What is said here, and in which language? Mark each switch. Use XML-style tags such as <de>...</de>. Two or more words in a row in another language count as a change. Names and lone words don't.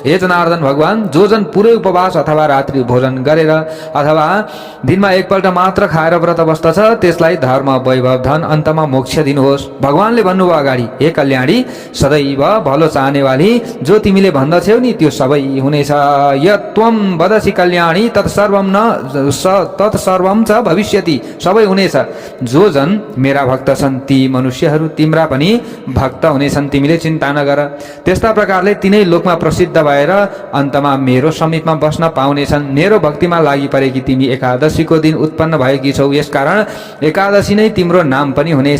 <ne>हे जनार्दन भगवान, जो जन पुरै उपवास अथवा रात्रि भोजन गरेर अथवा दिनमा एकपल्ट मात्र खाएर व्रत बस्दछ त्यसलाई धर्म वैभव धन अन्तमा मोक्ष दिनुहोस्। भगवानले भन्नुभयो अगाडि, हे कल्याणी, सदैव भलो चाहनेवाली, जो तिमीले भन्दछौ नि त्यो सबै हुनेछ।</ne> <sa>यत्त्वं वदसि कल्याणी तत्सर्वं च भविष्यति,</sa> <ne>सबै हुनेछ। जो जन मेरा भक्त छन् ती मनुष्यहरू तिम्रा पनि भक्त हुनेछन्, तिमीले चिन्ता नगर। त्यस्ता प्रकारले तिनै लोकमा प्रसिद्ध भएर अन्तमा मेरो समीपमा बस्न पाउनेछन्। मेरो भक्तिमा लागि परेकी तिमी एकादशीको दिन उत्पन्न भएकी छौ, यसकारण एकादशी नै तिम्रो नाम पनि हुनेछ।</ne>